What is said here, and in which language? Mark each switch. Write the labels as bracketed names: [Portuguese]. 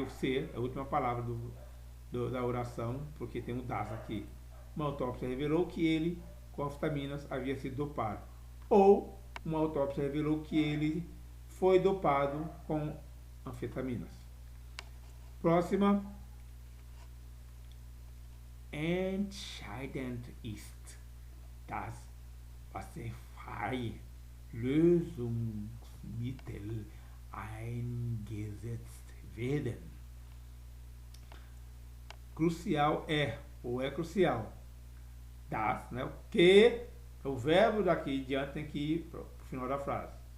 [Portuguese] O ser é a última palavra da oração, porque tem um das aqui. Uma autópsia revelou que ele, com anfetaminas, havia sido dopado. Ou uma autópsia revelou que ele foi dopado com anfetaminas. Próxima. [German] Entscheidend ist, dass wasserfreie Lösungsmittel eingesetzt werden. [Portuguese] Crucial é, ou é crucial. Das, né? O que, o verbo daqui em diante tem que ir para o final da frase.